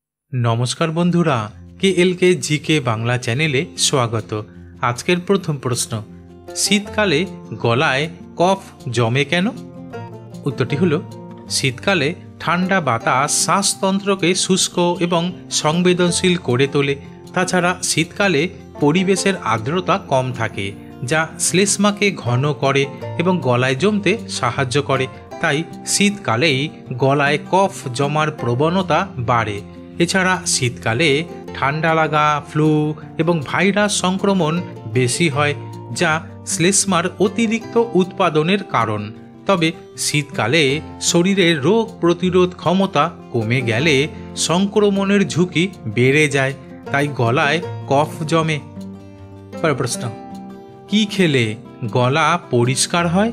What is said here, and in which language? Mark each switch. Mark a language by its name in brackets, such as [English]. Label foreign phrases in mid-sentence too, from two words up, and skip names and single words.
[Bangla] নমস্কার বন্ধুরা কে জিকে বাংলা চ্যানেলে স্বাগত। আজকের প্রথম প্রশ্ন, শীতকালে গলায় কফ জমে কেন? উত্তরটি হলো শীতকালে ঠান্ডা বাতাস শ্বাসতন্ত্রকে শুষ্ক এবং সংবেদনশীল করে তোলে। তাছাড়া শীতকালে পরিবেশের আর্দ্রতা কম থাকে যা শ্লেষ্মাকে ঘন করে এবং গলায় জমতে সাহায্য করে। তাই শীতকালেই গলায় কফ জমার প্রবণতা বাড়ে। এছাড়া শীতকালে ঠান্ডা লাগা, ফ্লু এবং ভাইরাস সংক্রমণ বেশি হয় যা শ্লেষ্মার অতিরিক্ত উৎপাদনের কারণ। তবে শীতকালে শরীরের রোগ প্রতিরোধ ক্ষমতা কমে গেলে সংক্রমণের ঝুঁকি বেড়ে যায়, তাই গলায় কফ জমে। প্রশ্ন, কী খেলে গলা পরিষ্কার হয়?